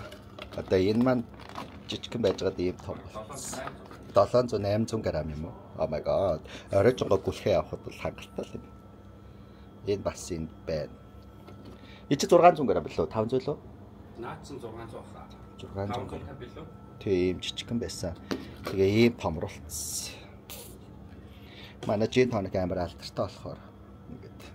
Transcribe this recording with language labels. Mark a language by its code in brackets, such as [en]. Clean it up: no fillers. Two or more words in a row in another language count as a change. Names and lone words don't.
[mn] Одоо энэ маань жижигхэн байж байгаа ийм том. 700-800 г юм уу? [en] Oh my god. [mn] Оройжгоо гүлхээ авахд бол хангалттай юм. Энэ бас энэ байна. Эцэг 600 г билүү? 500 лөө? Наадсан 600 хаа. 600 г. билүү? Тийм жижигхэн байсан. Тэгээ ийм томруулсан. Манай Jane Tonic амар алдартай болохоор ингээд